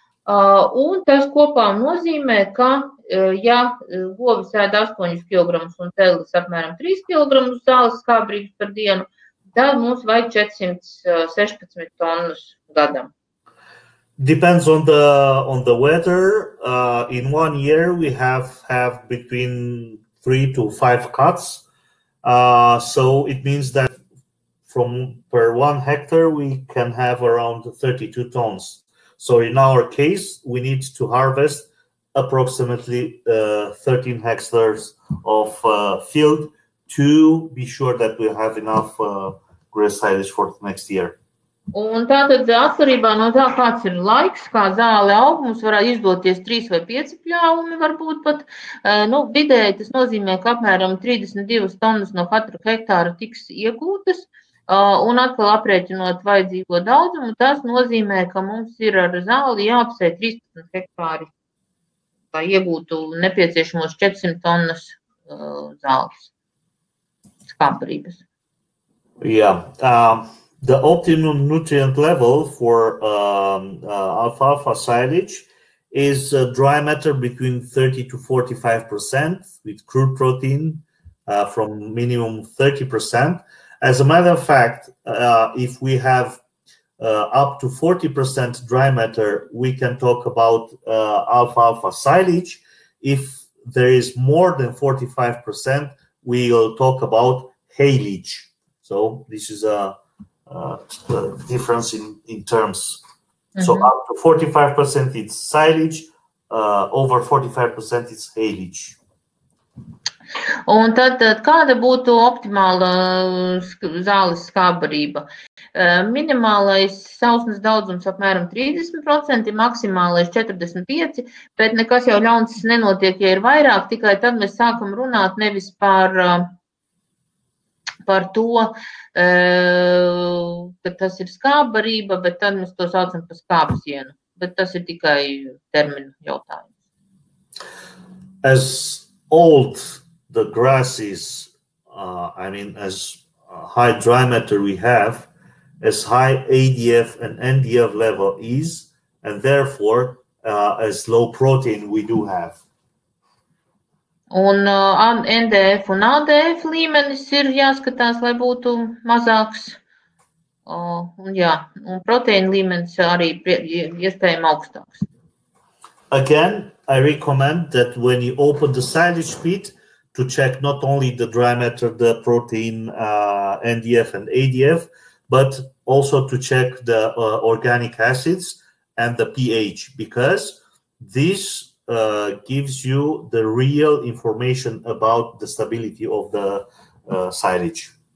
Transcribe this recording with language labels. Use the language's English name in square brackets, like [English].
[Latvian] Un tas kopā nozīmē, ka, ja govis ēd 8 kg un telis apmēram 3 kg zāles skābbarības par dienu, tad mums vajag 416 tonnas gadam. [English] Depends on the weather. In 1 year, we have between 3 to 5 cuts. So it means that from per 1 hectare, we can have around 32 tons. So in our case, we need to harvest approximately 13 hectares of field to be sure that we have enough grass silage for next year. [Latvian] Un tātad atkarībā no tā, kāds ir laiks, kā zāle aug, mums varētu izdoties 3 vai 5 pļāvumi, varbūt pat. Vidēji tas nozīmē, ka apmēram 32 tonnas no katra hektāra tiks iegūtas, un atkal aprēķinot vajadzīgo daudzumu, tas nozīmē, ka mums ir ar zāli jāapsē 13 hektāri, lai iegūtu nepieciešamos 400 tonnas zāles skābbarības. [English] Yeah. The optimum nutrient level for alfalfa silage is dry matter between 30 to 45% with crude protein from minimum 30%. As a matter of fact, if we have up to 40% dry matter, we can talk about alfalfa silage. If there is more than 45%, we will talk about haylage. So this is a difference in terms. So up to 45% it's silage, over 45% it's haylage. [Latvian] Un tad kāda būtu optimāla zāles skābbarība? Minimālais sausnes daudzums apmēram 30%, maksimālais 45%, bet nekas jau ļauns nenotiek, ja ir vairāk, tikai tad mēs sākam runāt nevis par to, ka tas ir skābbarība, bet tad mēs to saucam par skābsienu. Bet tas ir tikai terminu jautājums. [English] As old the grass is, as high dry matter we have, as high ADF and NDF level is, and therefore as low protein we do have. [Latvian] Un NDF un ADF līmenis ir jāskatās, lai būtu mazāks. Un proteīna līmenis arī iespējami augstāks. [English] Again, I recommend that when you open the silage pit, to check not only the dry matter, the protein, NDF and ADF, but also to check the organic acids and the pH, because this gives you the real information about the stability of the silage.